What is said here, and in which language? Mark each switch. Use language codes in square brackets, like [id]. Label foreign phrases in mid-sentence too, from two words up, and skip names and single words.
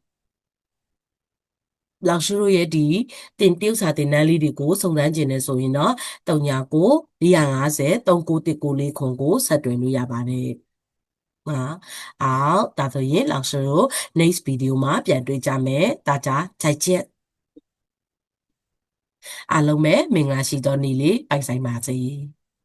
[my] 老师တို့ရဲ့ဒီတင်တရုပ်စာတင်တန်းလေးတွေကိုစုံစမ်းကျင်နေဆိုရင်တော့39 450 3919ခွန်ကိုဆက်သွယ်လို့ရပါတယ်ဒါဆိုရင်老师တို့ [en] next video [my] မှာပြန်တွေ့ကြမယ် [zh] 大家再见 [my] အားလုံးပဲမင်္ဂလာရှိသောနေ့လေးပိုင်ဆိုင်ပါစေ